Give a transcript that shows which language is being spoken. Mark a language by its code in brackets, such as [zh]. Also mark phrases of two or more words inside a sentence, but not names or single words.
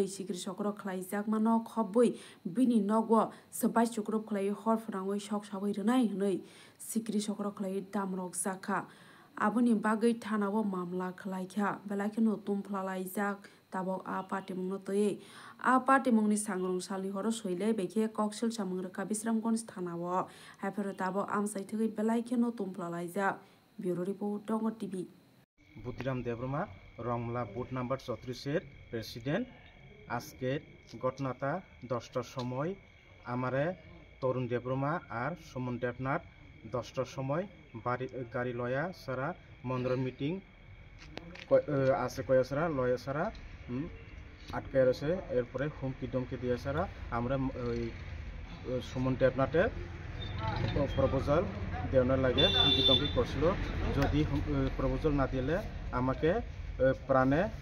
[trp] Sigri Sokro Khlaijak Mano Khoboi Bini Nogwo Sabai Chukrop Khlai Hor Frangoi Shok Sabai Renai Hanoi Sigri Sokro Khlai Damrok Zaka Aboni Bagai Thanawo Mamla Khlaikha Belakino Tumplalaijak Tabok A Party Mungnotoye A Party Mungni Sangrong Sali Horo Soile Beke Koksil Samungraka Bisramgons Thanawo Hyper Tabo Amsaitui Belakino Tumplalaija [en] Bureau Report [trp] Dongo TV [bn] বুদ্ধিরাম দেববর্মা রংলা [en] booth number [bn] 34 প্রেসিডেন্ট আজকে ঘটনাটা 10টার সময় আমারে তরুণ দেববর্মা আর সুমন দেবনাথ 10টার সময় গাড়ি লয়া সারা মন্দির মিটিং আছে কয়া সারা লয়া সারা আটকায় রয়েছে এরপরে হুমকি দমকি দিয়ে সারা আমরা ওই সুমন দেবনাথে প্রপোজাল দেওয়ার লাগে হুমকি দমকি করছিল যদি প্রপোজাল না দিলে আমাকে প্রাণে